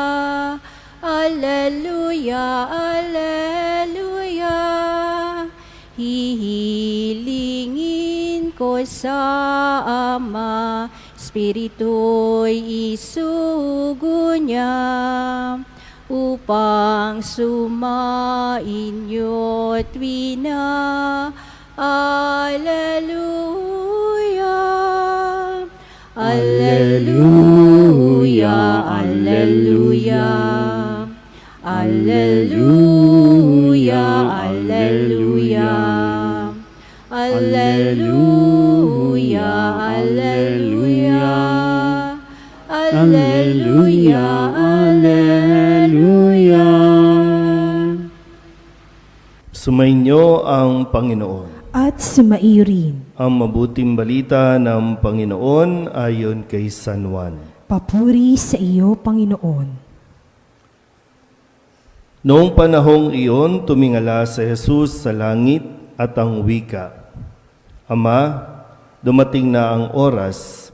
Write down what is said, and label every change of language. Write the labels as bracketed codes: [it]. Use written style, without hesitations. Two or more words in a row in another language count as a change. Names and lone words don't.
[tl] Alleluia, alleluia. Hihilingin ko sa Ama, Espiritu'y isugo niya, upang sumainyo't wina. Alleluia, alleluia, alleluia, alleluia, alleluia, alleluia, alleluia, alleluia, alleluia. Sumainyo ang Panginoon. At sumaiyo rin. Ang mabuting balita ng Panginoon ayon kay San Juan. Papuri sa iyo, Panginoon. Noong panahong iyon, tumingala si Jesus sa langit at ang wika, Ama, dumating na ang oras.